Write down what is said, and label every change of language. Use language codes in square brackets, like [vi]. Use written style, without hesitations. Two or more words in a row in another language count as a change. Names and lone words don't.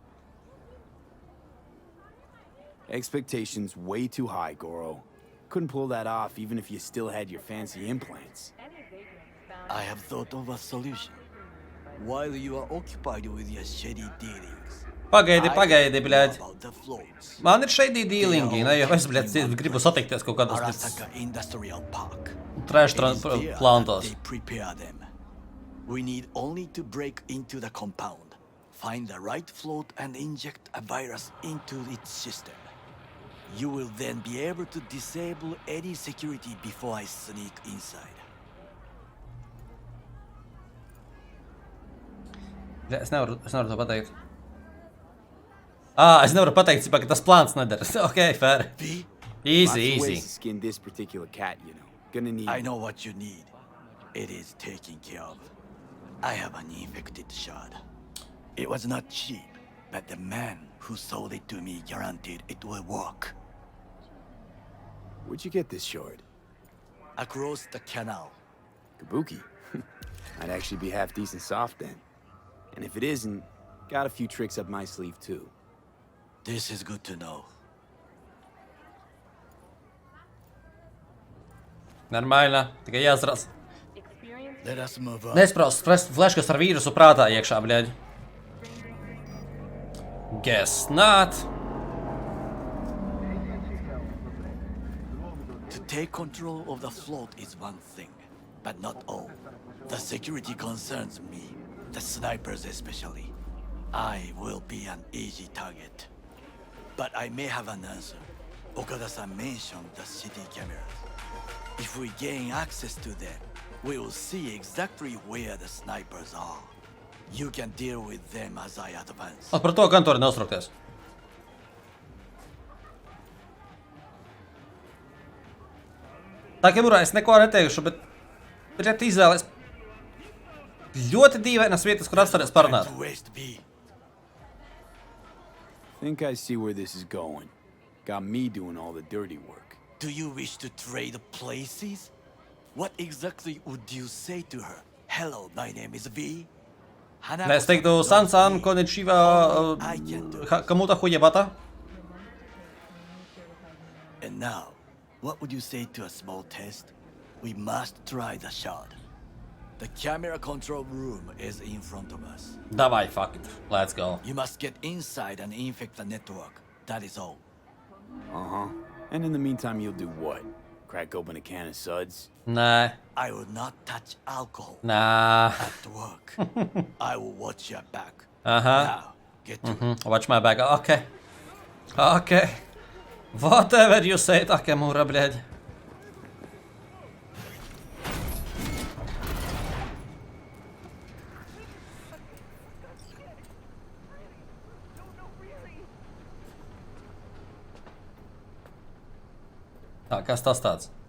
[en] Expectations way too high, Goro. Couldn't pull that off even if you still had your fancy implants. I have thought of a solution. While you are occupied with your shady dealings, [lv] Pagaidi, bļaļ. Man ir šeidī dīlingi, ne, jo es, bļaļ, gribu satikties kaut kādos trash plantos. [en] We need only to break into the compound, find the right float and inject a virus into its system. You will then be able to disable any security before I sneak inside. [lv] Es nevaru to pateikt. Es nevaru pateikt, ka tas plāns nedara. [en] Okay, fair. Easy. Skin this particular cat, you know. Gonna need. I know what you need. It is taken care of. I have an infected shard. It was not cheap, but the man who sold it to me guaranteed it will work. Where'd you get this shard? Across the canal. Kabuki. I'd actually be half decent soft then. And if it isn't, got a few tricks up my sleeve too. This is good to know. [lv] Normāli, tikai jāsarās. [en] Let us move on. [lv] Nespraust fleškas ar vīrusu prātā iekšā, bļaļ. [en] Guess not. To take control of the float is one thing, but not all. The security concerns me, the snipers especially. I will be an easy target. But I may have an answer. Okada-san mentioned the city cameras. If we gain access to them, we will see exactly where the snipers are. You can deal with them as I advance. [lv] Par to gan tur neuztraukties. Takemura, es neko neteikšu, bet ir izvēles ļoti dīvainas vietas, kur apstāties parunāt. [en] Think I see where this is going. Got me doing all the dirty work. Do you wish to trade places? What exactly would you say to her? Hello, my name is V. [lv] Es teiktu, San, konnichiwa, kamuta hujebata. [en] And now, what would you say to a small test? We must try the shard. The camera control room is in front of us. Давай, fuck it. Let's go. You must get inside and infect the network. That is all. Uh-huh. And in the meantime, you'll do what? Crack open a can of suds? Nah. I will not touch alcohol. Nah. At work. I will watch your back. Uh-huh. Now, get to it. Watch my back. Okay. Whatever you say, [ru] Takemura, блядь. [lv] Tā, kas tas tāds?